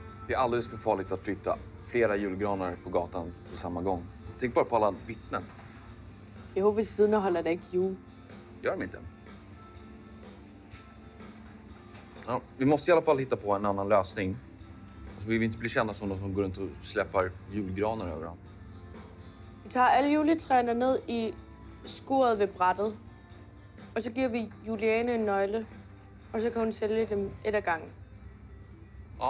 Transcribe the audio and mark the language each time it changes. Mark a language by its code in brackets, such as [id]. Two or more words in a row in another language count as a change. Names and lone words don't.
[sv] Det är alldeles för farligt att flytta flera julgranar på gatan på samma gång. Tänk bara på alla vittnen. [da] Jehovas vidner håller da ikke jul. [sv] Gör de inte? Ja, vi måste i alla fall hitta på en annan lösning. Alltså, vi vill inte bli kända som de som går runt och släpper julgranar överallt. [da] Vi tager alle juletræerne ned i skuret ved brættet. Og så giver vi Juliane en nøgle. Og så kan hun sælge dem et ad gangen. Ja.